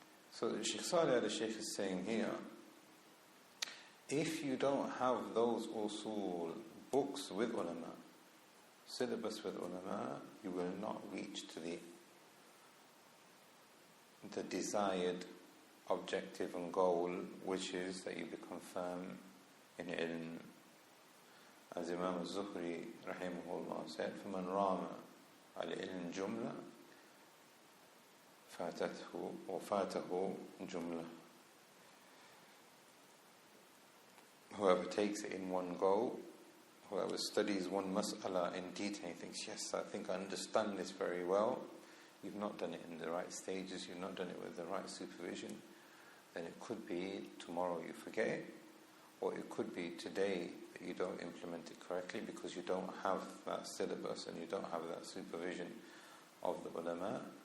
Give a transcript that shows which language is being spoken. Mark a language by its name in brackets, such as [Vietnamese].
[English] So Sheikh Salih al-Sheikh is saying here, if you don't have those usul, books with ulama, syllabus with ulama, you will not reach to the desired objective and goal, which is that you become firm in ilm. As Imam al-Zuhri rahimahullah said, [Arabic] فَمَنْ رَامَ الْعِلْمِ جُمْلَةً فاتته [English] or [Arabic] فاته جملة. [English] Whoever takes it in one go, whoever studies one mas'ala in detail, thinks, yes, I think I understand this very well. You've not done it in the right stages, you've not done it with the right supervision. Then it could be tomorrow you forget it, or it could be today that you don't implement it correctly because you don't have that syllabus and you don't have that supervision of the ulama.